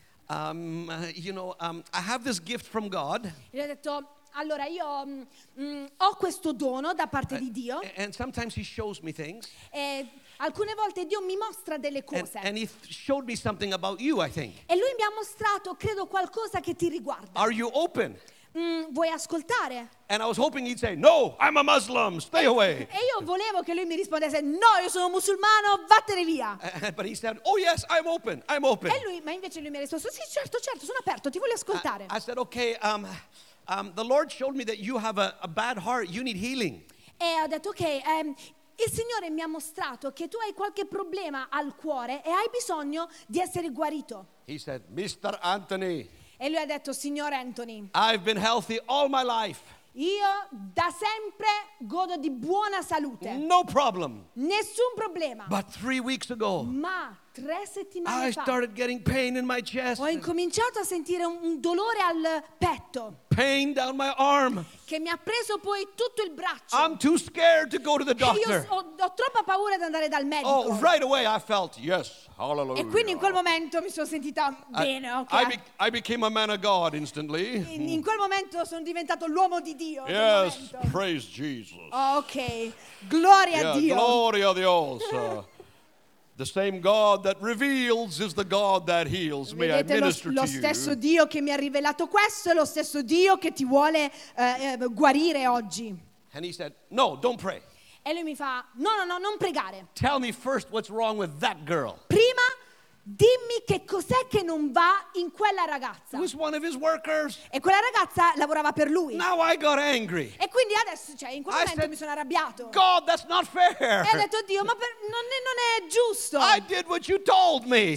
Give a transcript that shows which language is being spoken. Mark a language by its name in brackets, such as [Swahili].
[English] I have this gift from God. [Italian] E ho detto, allora io ho questo dono da parte di Dio. [English] And sometimes he shows me things. [Italian] E alcune volte Dio mi mostra delle cose. [English] And he showed me something about you, I think. [Italian] E lui mi ha mostrato, credo, qualcosa che ti riguarda. [English] Are you open? [Italian] Vuoi ascoltare? [English] And I was hoping he'd say, no, I'm a Muslim, stay away. [Italian] E io volevo che lui mi rispondesse, no, io sono musulmano, vattene via. [English] But he said, oh yes, I'm open. [Italian] E lui, ma invece lui mi ha risposto, sì, certo, sono aperto, ti voglio ascoltare. [English] I said, okay, the Lord showed me that you have a bad heart, you need healing. [Italian] E ho detto, okay, il Signore mi ha mostrato che tu hai qualche problema al cuore e hai bisogno di essere guarito. [English] He said, Mr. Anthony. [Italian] E lui ha detto, signor Anthony, [English] I've been healthy all my life. [Italian] Io da sempre godo di buona salute. [English] No problem. [Italian] Nessun problema. [English] But 3 weeks ago, [Italian] ma 3 settimane fa, [English] I started getting pain in my chest. [Italian] Ho incominciato a sentire un dolore al petto. [English] Pain down my arm. [Italian] Che mi ha preso poi tutto il braccio. [English] I'm too scared to go to the doctor. [Italian] Io ho troppa paura di andare dal medico. [English] Oh, right away I felt yes. Hallelujah. [Italian] E quindi in quel momento mi sono sentita bene, ok? [English] I became a man of God instantly. [Italian] In quel momento sono diventato l'uomo di Dio. [English] Yes, praise Jesus. [Italian] Okay, gloria a Dio. [Spanish] Gloria a Dios. [English] The same God that reveals is the God that heals. May [Italian] vedete, [English] I minister [Italian] lo stesso Dio che mi ha rivelato questo è lo stesso Dio che ti vuole guarire oggi. [English] And he said, no, don't pray. [Italian] E lui mi fa, no, non pregare. [English] Tell me first what's wrong with that girl. [Italian] Prima, dimmi che cos'è che non va in quella ragazza. [English] Was one of his workers. [Italian] E quella ragazza lavorava per lui. [English] Now I got angry. [Italian] E quindi adesso, cioè, in quel momento mi sono arrabbiato. [English] God, that's not fair. [Italian] E ho detto, Dio, ma non è giusto. [English] I did what you told me.